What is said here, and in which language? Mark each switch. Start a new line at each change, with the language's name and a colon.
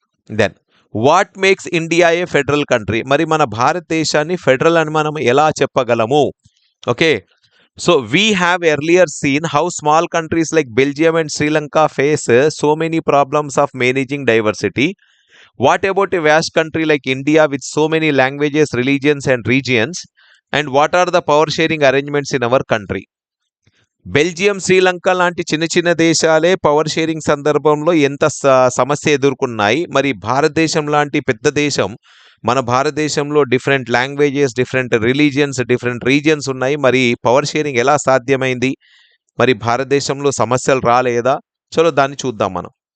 English: Then what makes India a federal country?
Telugu: మరి మన భారతదేశాన్ని ఫెడరల్ అని మనం ఎలా చెప్పగలము?
English: Okay, so we have earlier seen how small countries like Belgium and Sri Lanka face so many problems of managing diversity. What about a vast country like India with so many languages, religions and regions? And what are the power sharing arrangements in our country?
Telugu: Belgium, Sri Lanka లాంటి చిన్న చిన్న దేశాలే power sharing సందర్భంలో ఎంత సమస్య ఎదుర్కొన్నాయి. మరి భారతదేశం లాంటి పెద్ద దేశం, మన భారతదేశంలో different languages, different religions, different regions ఉన్నాయి. మరి పవర్ షేరింగ్ ఎలా సాధ్యమైంది? మరి భారతదేశంలో సమస్యలు రాలేదా? చలో దాన్ని చూద్దాం మనం.